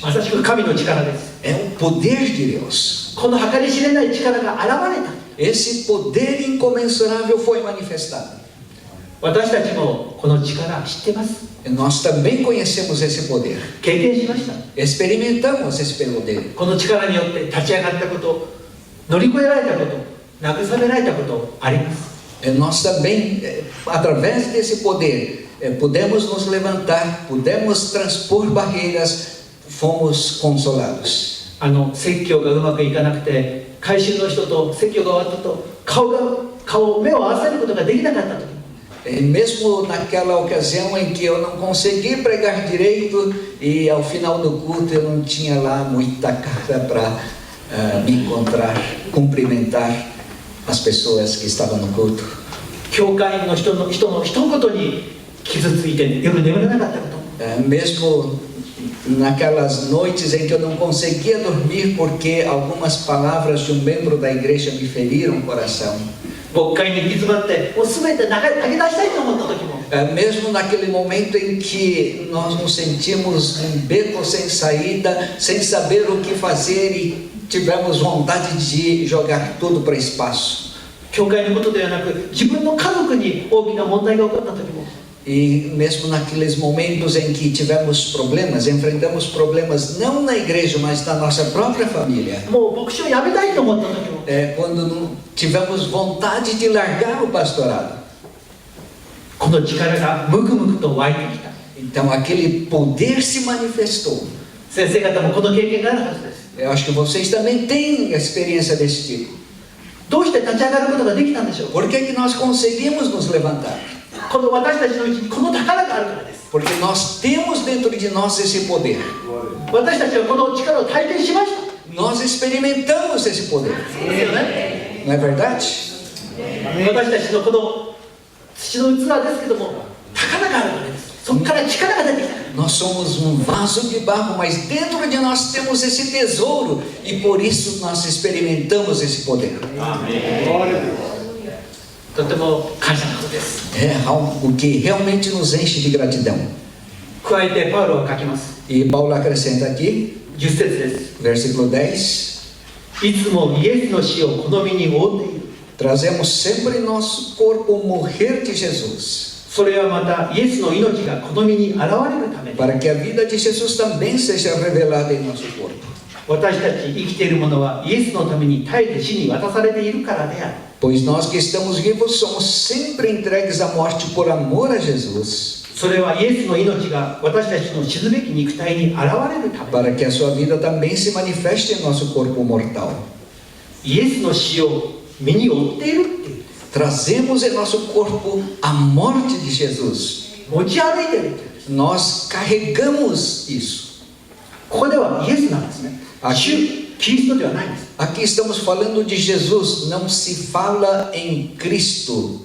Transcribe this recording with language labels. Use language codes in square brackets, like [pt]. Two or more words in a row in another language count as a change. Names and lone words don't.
[ja] まさしく神の力です。 [pt] É o poder de Deus. [ja] この計り知れない力が現れた。 [pt] Esse poder incomensurável foi manifestado. [ja] 私たちもこの力知ってます。 [pt] Nós também conhecemos esse poder. [ja] 経験しました。 [pt] Experimentamos esse poder. [ja] この力によって立ち上がったこと、乗り越えられたこと、慰められたことあります。 [pt] Nós também, através desse poder, pudemos nos levantar, pudemos transpor barreiras, fomos consolados. [ja] 説教がうまくいかなくて、改宗の人と説教が終わったと目を合わせることができなかった時、 [pt] Mesmo naquela ocasião em que eu não consegui pregar direito e ao final do culto eu não tinha lá muita cara para me encontrar, cumprimentar as pessoas que estavam no culto. [ja] 教会の人の一言に傷ついて夜眠れなかったこと、 [pt] Mesmo naquelas noites em que eu não conseguia dormir porque algumas palavras de um membro da igreja me feriram o coração. [ja] 牧会に行き詰まってもう全て投げ出したいと思った時も、 [pt] Mesmo naquele momento em que nós nos sentimos num beco sem saída, sem saber o que fazer e tivemos vontade de jogar tudo para o espaço. [ja] 教会のことではなく自分の家族に大きな問題が起こった時も、 [pt] E mesmo naqueles momentos em que tivemos problemas, enfrentamos problemas não na igreja, mas na nossa própria família. [ja] もう牧師を辞めたいと思った時も、 [pt] Quando tivemos vontade de largar o pastorado. [ja] この力がムクムクと湧いてきた。 [pt] Então aquele poder se manifestou. [ja] 先生方もこの経験があるはずです。 [pt] Eu acho que vocês também têm experiência desse tipo. [ja] どうして立ち上がることができたんでしょう。 [pt] Por que que nós conseguimos nos levantar? [ja] この私たちのうちにこの宝があるからです。 [pt] Porque nós temos dentro de nós esse poder. [ja] 私たちはこの力を体験しました。 [pt] Nós experimentamos esse poder. [ja] ですよね。 [pt] Não é verdade? [ja] 私たちのこの土の器ですけども、宝があるからです。そこから力が出てきた。 [pt] Nós somos um vaso de barro, mas dentro de nós temos esse tesouro e por isso nós experimentamos esse poder. Amém. [ja] とても感謝のことです。 [pt] É algo que realmente nos enche de gratidão. [ja] 加えてパウロは書きます。 [pt] E Paulo acrescenta aqui, [ja] 10 節です。 [pt] versículo 10: [ja] いつもイエスの死をこの身に負っている。 [pt] Trazemos sempre em nosso corpo o morrer de Jesus. [ja] それはまたイエスの命がこの身に現れるために、 [pt] para que a vida de Jesus também seja revelada em nosso corpo. [ja] 私たち生きているものはイエスのために絶えず死に渡されているからである。 [pt] Pois nós que estamos vivos somos sempre entregues à morte por amor a Jesus, [ja] それはイエスの命が私たちの死ぬべき肉体に現れるために、 [pt] para que a sua vida também se manifeste em nosso corpo mortal. [ja] イエスの死を身に負っているっていう、 [pt] Trazemos em nosso corpo a morte de Jesus. [ja] 持ち歩いているっていうんです。 [pt] Nós carregamos isso. [ja] ここではイエスなんですね。主キリストではないんです。 [pt] Aqui estamos falando de Jesus, não se fala em Cristo.